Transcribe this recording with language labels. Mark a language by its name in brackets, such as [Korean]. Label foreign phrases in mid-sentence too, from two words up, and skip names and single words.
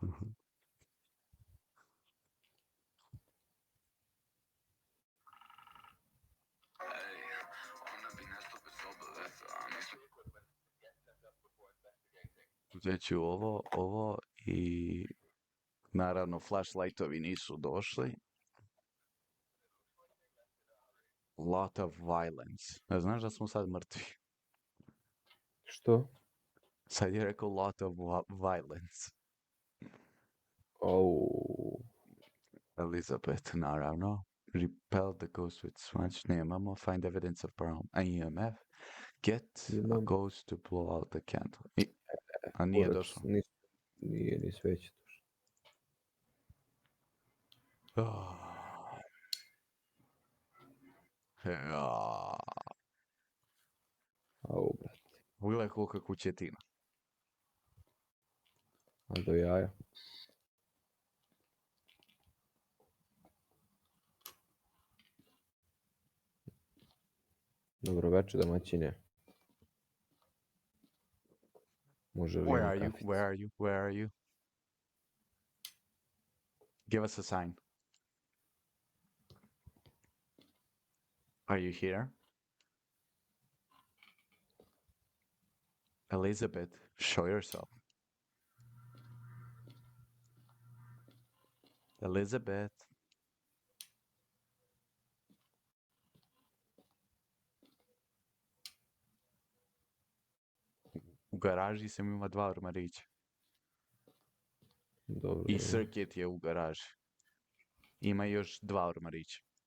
[Serbian] Uzet ću ovo i naravno flashlightovi nisu došli. [English] Lot of violence. [Serbian] Ne znaš da smo sad mrtvi? Što? Sad je rekao [English] lot of violence. Au. [Serbian] Elizabeth, naravno. [English] Repel the ghost with smudge. [Serbian] Nemamo. [English] Find evidence of problem. EMF. Get a ghost to blow out the candle. [Serbian] A nije došlo. Nije ni sveće došlo. Au, brate. Pogledaj koliko je kućetina. A do jaja. Dobro večer, domaćine. Može li imam kaficu? [English] Where are you? Give us a sign. Are you here? Elizabeth, show yourself. Elizabeth. [Serbian] U garaži sam ima 2 ormarića. Dobro. I circuit je u garaži. Ima još 2 ormarića.